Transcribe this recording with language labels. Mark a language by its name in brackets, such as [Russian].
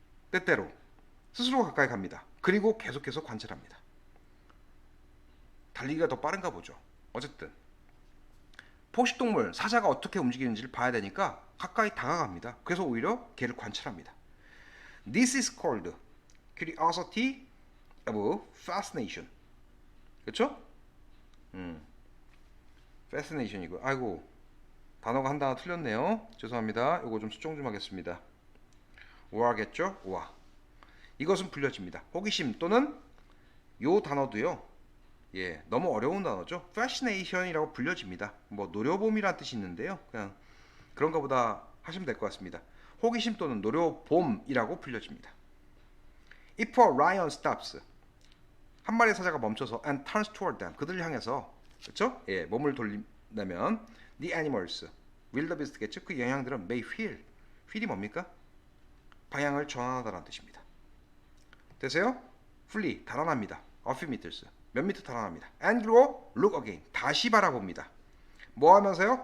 [Korean] 때때로 스스로 가까이 갑니다. 그리고 계속해서 관찰합니다. 달리기가 더 빠른가 보죠. 어쨌든 포식동물 사자가 어떻게 움직이는지를 봐야 되니까 가까이 다가갑니다. 그래서 오히려 걔를 관찰합니다. [English] This is called curiosity of fascination. [Korean] 그렇죠? fascination이고 아이고 단어가 한 단어 틀렸네요. 죄송합니다. 이거 좀 수정 좀 하겠습니다. 오하겠죠? 오하. 이것은 불려집니다. 호기심 또는 요 단어도요. 예, 너무 어려운 단어죠. fascination이라고 불려집니다. 뭐 노려봄이란 뜻이 있는데요. 그냥 그런가 보다 하시면 될 것 같습니다. 호기심 또는 노려봄이라고 불려집니다. [English] If a lion stops, [Korean] 한 마리의 사자가 멈춰서 [English] and turns toward them, [Korean] 그들을 향해서 그렇죠? 예, 몸을 돌린다면 [English] the animals, [Korean] wildebeest겠죠? 그 영양들은 [English] may feel, [Korean] feel이 뭡니까? 방향을 전환하다라는 뜻입니다. 되세요? flee, 달아납니다. [English] a few meters, [Korean] 몇 미터 달아납니다. and 그리고 [English] look again, [Korean] 다시 바라봅니다. 뭐 하면서요?